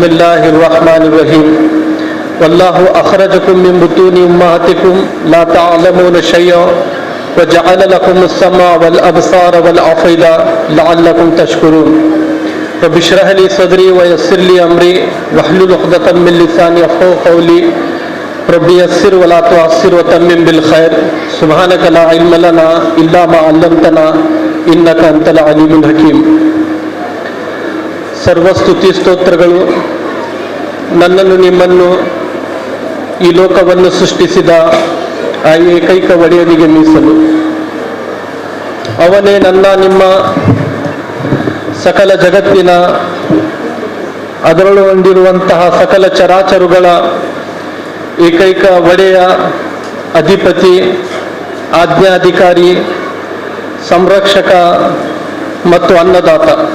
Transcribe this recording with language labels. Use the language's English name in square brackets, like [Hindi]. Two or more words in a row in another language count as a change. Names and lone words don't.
[Arabic] الله الرحمن الرحيم والله أخرجكم من بطون أمهاتكم لا تعلمون شيئا وجعل لكم السمع والأبصار والأفئدة لعلكم تشكرون رب اشرح لي صدري ويسر لي أمري واحلل عقدة من لساني يفقهوا قولي ربي يسر ولا تعسر وتمم بالخير سبحانك لا علم لنا إلا ما علمتنا إنك أنت العليم الحكيم. [Kannada] ಸರ್ವಸ್ತುತಿ ಸ್ತೋತ್ರಗಳು ನನ್ನನ್ನು ನಿಮ್ಮನ್ನು ಈ ಲೋಕವನ್ನು ಸೃಷ್ಟಿಸಿದ ಆ ಏಕೈಕ ಒಡೆಯನಿಗೆ ಮೀಸಲು. ಅವನೇ ನನ್ನ ನಿಮ್ಮ ಸಕಲ ಜಗತ್ತಿನ ಅದರೊಳಗೊಂಡಿರುವಂತಹ ಸಕಲ ಚರಾಚರುಗಳ ಏಕೈಕ ಒಡೆಯ, ಅಧಿಪತಿ, ಆಜ್ಞಾಧಿಕಾರಿ, ಸಂರಕ್ಷಕ ಮತ್ತು ಅನ್ನದಾತ.